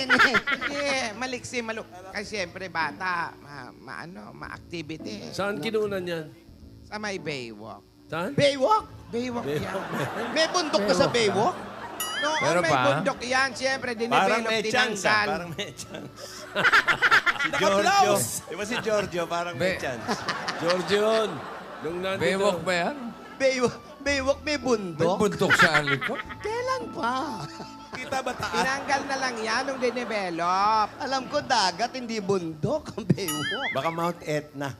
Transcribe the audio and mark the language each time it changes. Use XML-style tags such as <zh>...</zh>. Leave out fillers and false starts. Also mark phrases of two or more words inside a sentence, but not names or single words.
<tl>Hindi, maliksi, Kasi siyempre bata, ma-activity. Saan kinunan yan? Sa may Baywalk. Saan? Baywalk? Baywalk yan. May bundok ka sa Baywalk? Noon Pero may pa? bundok yan, siyempre, Parang dinevelop, may chance, ah. tinanggal. Parang may chance. Si Giorgio. Di ba si Giorgio? Parang may Be- chance. Giorgio yun. Nung nandito. Baywalk ba yan? Baywalk may May bundok? buntok sa likod? Kailan pa? Kita ba taas? Tinanggal na lang yan nung dinevelop. Alam ko dagat, hindi bundok ang Baywalk.</tl>